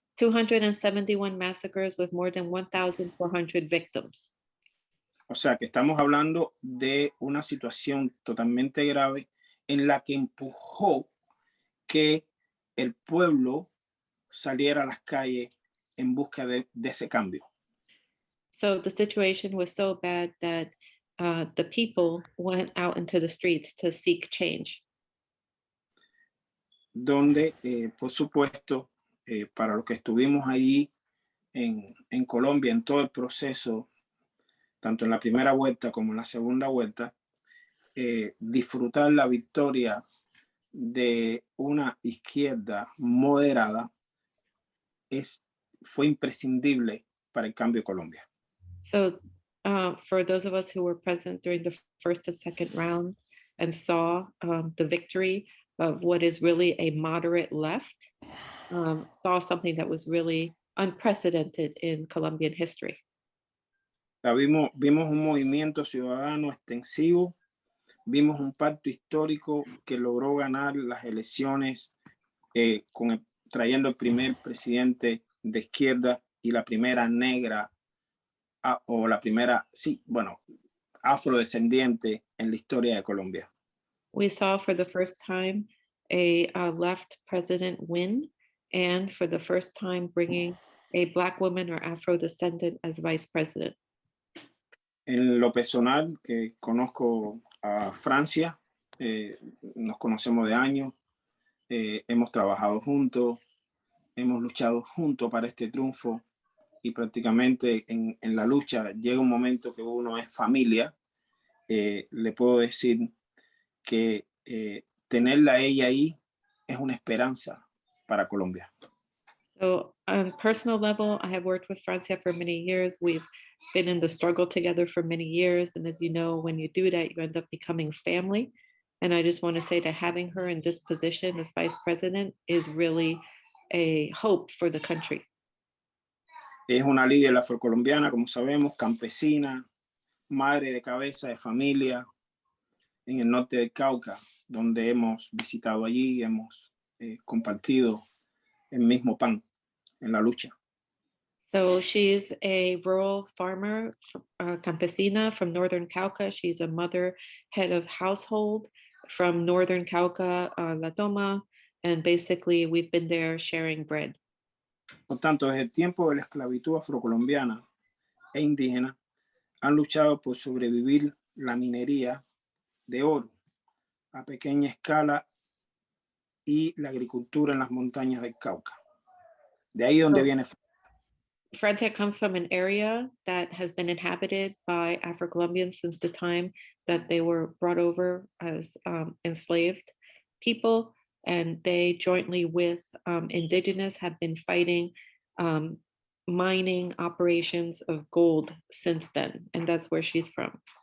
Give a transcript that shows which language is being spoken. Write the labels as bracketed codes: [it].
[en] 271 massacres with more than 1,400 victims. [es] O sea, que estamos hablando de una situación totalmente grave en la que empujó que el pueblo saliera a las calles en busca de ese cambio. [en] So the situation was so bad that the people went out into the streets to seek change. [es] Donde, por supuesto, para los que estuvimos allí en Colombia, en todo el proceso, tanto en la primera vuelta como en la segunda vuelta, disfrutar la victoria de una izquierda moderada fue imprescindible para el cambio de Colombia. [en] So for those of us who were present during the first and second rounds and saw the victory of what is really a moderate left, saw something that was really unprecedented in Colombian history. [es] Vimos un movimiento ciudadano extensivo, vimos un pacto histórico que logró ganar las elecciones trayendo el primer presidente de izquierda y la primera negra o la primera, sí, bueno, afrodescendiente en la historia de Colombia. [en] We saw for the first time a left president win, and for the first time bringing a Black woman or Afro-descendant as vice president. [es] En lo personal, que conozco a Francia, nos conocemos de años, hemos trabajado juntos, hemos luchado juntos para este triunfo y prácticamente en la lucha llega un momento que uno es familia. Le puedo decir que tenerla a ella ahí es una esperanza para Colombia. [en] So on a personal level, I have worked with Francia for many years. We've been in the struggle together for many years. And as you know, when you do that, you end up becoming family. And I just want to say that having her in this position as vice president is really a hope for the country. [es] Es una líder afrocolombiana, como sabemos, campesina, madre de cabeza de familia en el norte del Cauca, donde hemos visitado allí, hemos compartido el mismo pan en la lucha. [en] So she's a rural farmer, campesina from Northern Cauca. She's a mother, head of household from Northern Cauca, La Toma, and basically we've been there sharing bread. [es] Por tanto, desde el tiempo de la esclavitud afrocolombiana e indígena, han luchado por sobrevivir la minería de oro a pequeña escala y la agricultura en las montañas del Cauca. De ahí donde viene. [en] Francia comes from an area that has been inhabited by Afro-Colombians since the time that they were brought over as enslaved people, and they jointly with indigenous have been fighting mining operations of gold since then, and that's where she's from.